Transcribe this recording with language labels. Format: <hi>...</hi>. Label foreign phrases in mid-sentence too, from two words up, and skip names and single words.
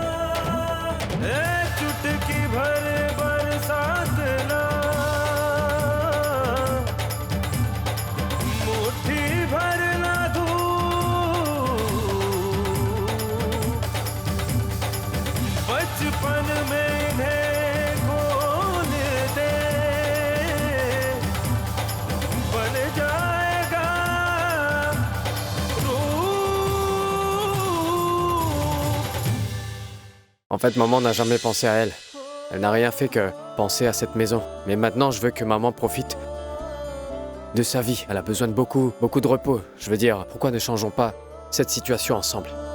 <hi>चुटकी भर बरसात ना, मुट्ठी भर ना धूप, बचपन में इन्हें खोल दे, बन जाएगा</hi> <fr>En fait, maman n'a jamais pensé à elle. Elle n'a rien fait que penser à cette maison. Mais maintenant, je veux que maman profite de sa vie. Elle a besoin de beaucoup de repos. Je veux dire, pourquoi ne changeons pas cette situation ensemble?</fr>